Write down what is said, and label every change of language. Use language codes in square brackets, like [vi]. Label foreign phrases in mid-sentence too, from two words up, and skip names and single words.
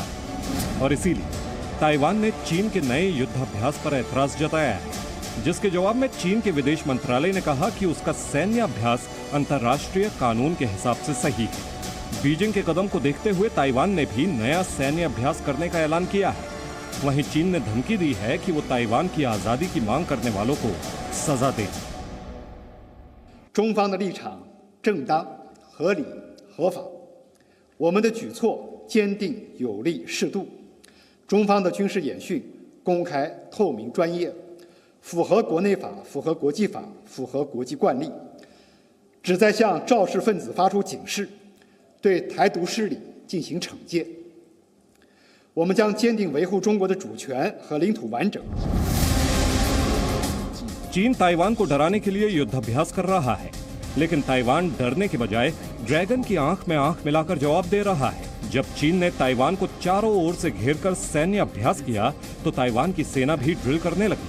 [hi] और इसीलिए ताइवान ने चीन के नए युद्धाभ्यास पर ऐतराज जताया है, जिसके जवाब में चीन के विदेश मंत्रालय ने कहा कि उसका सैन्य अभ्यास अंतर्राष्ट्रीय कानून के हिसाब से सही है। बीजिंग के कदम को देखते हुए ताइवान ने भी नया सैन्य अभ्यास करने का ऐलान किया है। वहीं चीन ने धमकी दी है कि वो ताइवान की आजादी की मांग करने वालों को सजा दे। [zh] 中方的立场正当、合理、合法，我们的举措坚定、有力、适度。中方的军事演训公开、透明、专业，符合国内法、符合国际法、符合国际惯例，旨在向肇事分子发出警示，对台独势力进行惩戒。我们将坚定维护中国的主权和领土完整。 [hi] चीन ताइवान को डराने के लिए युद्धाभ्यास कर रहा है, लेकिन ताइवान डरने के बजाय ड्रैगन की आंख में आंख मिलाकर जवाब दे रहा है। जब चीन ने ताइवान को चारों ओर से घेरकर सैन्य अभ्यास किया, तो ताइवान की सेना भी ड्रिल करने लगी।